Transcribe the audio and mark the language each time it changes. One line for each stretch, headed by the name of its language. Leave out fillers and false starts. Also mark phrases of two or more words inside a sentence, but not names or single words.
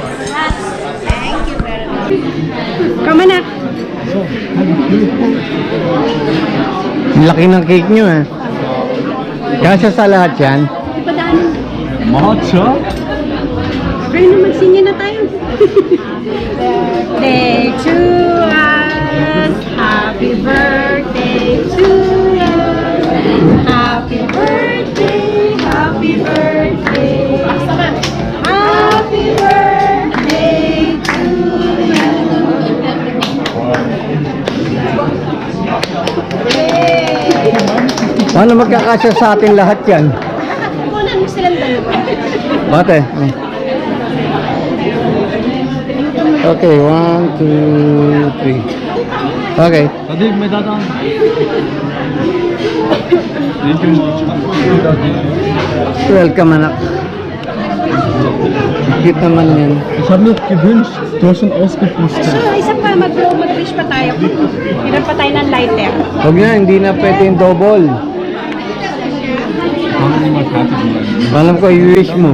Filipino: Come na. Ang laki ng cake nyo eh. Kasya sa lahat yan. Ipadaanin. Matcha? Kayo na magsinya na tayo.
English: Birthday to us. Happy birthday to us. Happy birthday. Happy birthday. Happy birthday to you.
Filipino: Paano magkakasya sa atin lahat yan? Kunan mo silang dalawa. Bate. Okay, 1, 2, 3. Okay. Hadi may dadaan. Welcome anak. Cute naman yan.
German: Ich habe mir gewünscht, du hast schon ausgepustet.
Filipino: So, isa pa, mag-wish pa tayo. Hiram pa tayo ng lighter. Huwag na, hindi na pwede yung double. Alam ko, i-wish mo.